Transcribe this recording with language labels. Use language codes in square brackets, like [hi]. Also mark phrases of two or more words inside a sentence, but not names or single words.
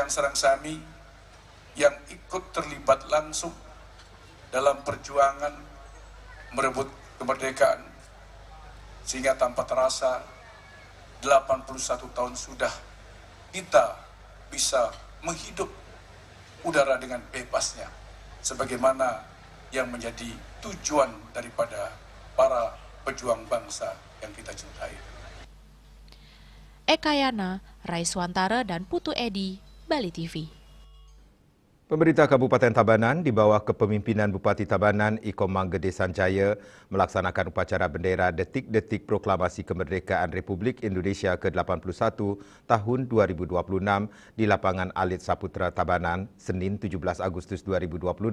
[id] Sarang Sami yang ikut terlibat langsung dalam perjuangan merebut kemerdekaan, sehingga tanpa terasa 81 tahun sudah kita bisa menghidup udara dengan bebasnya, sebagaimana yang menjadi tujuan daripada para pejuang bangsa yang kita cintai. Eka Yana, Raiswantara, dan Putu Edi, Bali TV. Pemerintah Kabupaten Tabanan di bawah kepemimpinan Bupati Tabanan Iko Manggede Sanjaya melaksanakan upacara bendera detik-detik proklamasi kemerdekaan Republik Indonesia ke-81 tahun 2026 di lapangan Alit Saputra Tabanan, Senin 17 Agustus 2026.